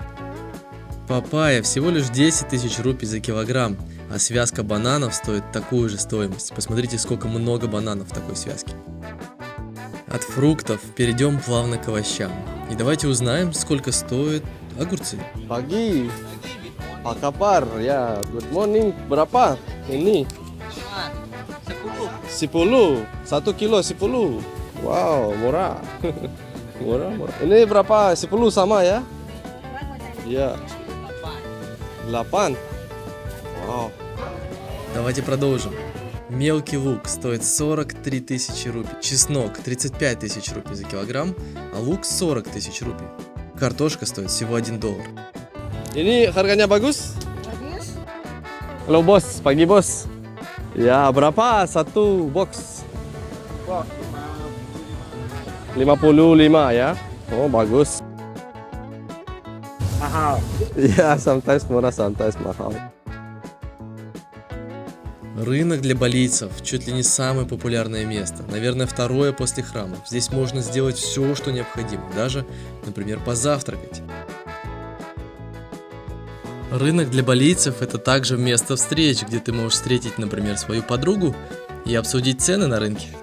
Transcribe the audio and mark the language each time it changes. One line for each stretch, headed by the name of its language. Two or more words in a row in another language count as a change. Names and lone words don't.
Russian: Папайя всего лишь 10 тысяч рупий за килограмм, а связка бананов стоит такую же стоимость. Посмотрите, сколько много бананов в такой связке. От фруктов перейдем плавно к овощам. И давайте узнаем, сколько стоят огурцы.
Indonesian: Pagi. Apa kabar? Ya,
English: good morning.
Indonesian: Berapa ini? 10. 1 kilo 10. Wow, murah. Murah. Ini berapa? 10 sama ya? Iya. 8. Wow.
Russian: Давайте продолжим. Мелкий лук стоит 43 тысячи рупий, чеснок 35 тысяч рупий за килограмм, а лук 40 тысяч рупий. Картошка стоит всего $1.
Indonesian: Ini harganya bagus? Bagus. Halo bos, pagi bos. Ya, berapa satu box? 55 ya. Oh, bagus. Mahal. Ya, sometimes murah, sometimes mahal.
Russian: Рынок для балийцев чуть ли не самое популярное место, наверное, второе после храмов. Здесь можно сделать все, что необходимо, даже, например, позавтракать. Рынок для балийцев – это также место встреч, где ты можешь встретить, например, свою подругу и обсудить цены на рынке.